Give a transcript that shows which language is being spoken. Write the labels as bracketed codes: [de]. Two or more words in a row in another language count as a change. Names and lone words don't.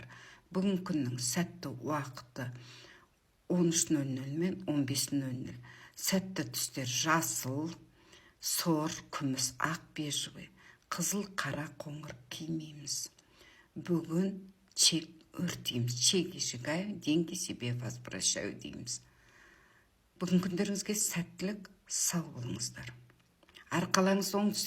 [kk] Бүгін күннің сәтті уақыты 13:00 мен 15:00. Сәтті түстер жасыл, сор, күміс, ақ, бежевый, қызыл, қара, қоңыр кимейміз. Бүгін чек өртейміз, [ru] чеки сжигаю, деньги себе возвращаю дейміз. [kk] Бүгін күндеріңізге сәттілік, сау болыңыздар. Арқалаңыз оңтүстік